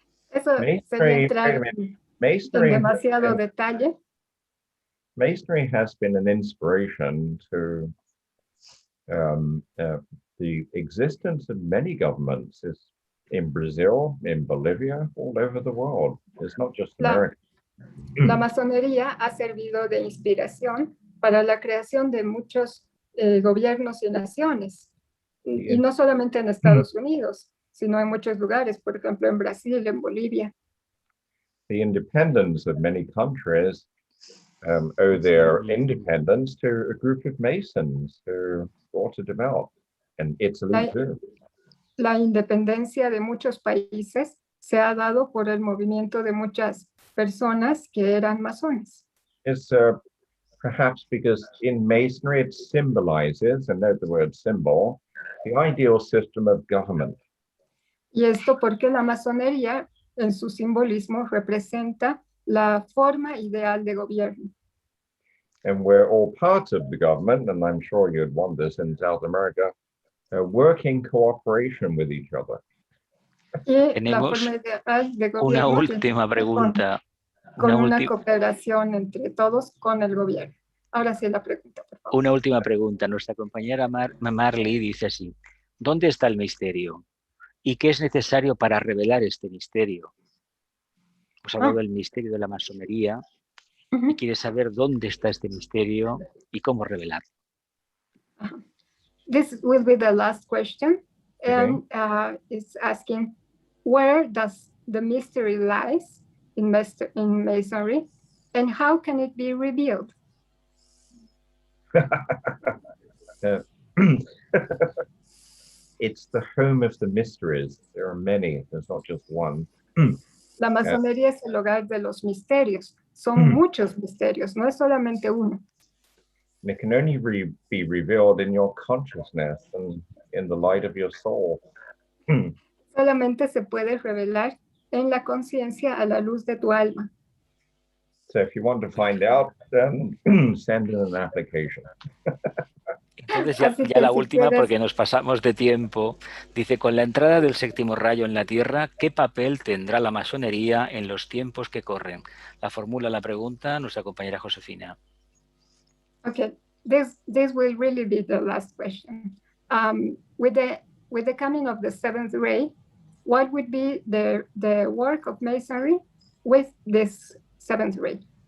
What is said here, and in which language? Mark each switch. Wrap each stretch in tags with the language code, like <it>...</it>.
<es>eso sería entrar en demasiado detalle.</es> <en>Masonry has been an inspiration to the existence of many governments. Is in Brazil, in Bolivia, all over the world. It's not just America.</en> <es>La masonería ha servido de inspiración para la creación de muchos gobiernos y naciones. Y no solamente en Estados Unidos, sino en muchos lugares, por ejemplo, en Brasil, en Bolivia.</es> <en>The independence of many countries owe their independence to a group of Masons who brought it about, and Italy too.</en> <es>La independencia de muchos países se ha dado por el movimiento de muchas personas que eran masones.</es> <en>It's perhaps because in Masonry it symbolizes, and note the word symbol, the ideal system of government.</en> <es>Y esto porque la masonería en su simbolismo representa la forma ideal de gobierno.</es> <en>and we're all part of the government, and I'm sure you'd want this in South America, work in cooperation with each other.</en> <es>Tenemos una última pregunta. Con una cooperación entre todos con el gobierno. Ahora sí la pregunta, por favor. Una última pregunta. Nuestra compañera Marley dice así. ¿Dónde está el misterio? ¿Y qué es necesario para revelar este misterio? Hemos hablado del misterio de la masonería y quiere saber dónde está este misterio y cómo revelarlo.</es> <en>This will be the last question, and it's asking, where does the mystery lies in Masonry, and how can it be revealed? It's the home of the mysteries. There are many. There's not just one.</en> <es>La masonería es el hogar de los misterios. Son muchos misterios, no es solamente uno.</es> <en>And it can only be revealed in your consciousness and in the light of your soul.</en> <es>Solamente se puede revelar en la conciencia a la luz de tu alma.</es> <en>So if you want to find out, then send in an application.</en> <es>Entonces ya la última, porque nos pasamos de tiempo, dice, con la entrada del séptimo rayo en la Tierra, ¿qué papel tendrá la masonería en los tiempos que corren? La formula la pregunta nuestra compañera Josefina.</es> <en>Okay, this will really be the last question. With the coming of the seventh ray, what would be the work of Masonry with this seventh ray?</en>